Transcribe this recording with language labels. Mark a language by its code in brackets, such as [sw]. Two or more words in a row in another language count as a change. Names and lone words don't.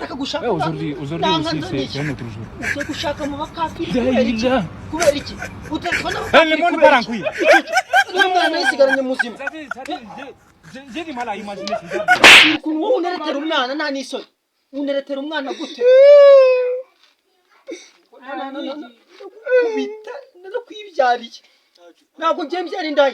[rw] gushaka [fr] aujourd'hui c'est un autre jour. [rw] Ugiye gushaka mu bakafiri Déjà. kubera iki utekana [fr] Le monde part en couille. [rw] umwana yisigaranye muzima [fr] J'ai du mal à imaginer ça. [rw] ukuntu wowe uneretera umwana nta n'isoni uneretera umwana gute kubita no kwibyariye ntabwo ngiye mbyara indaya.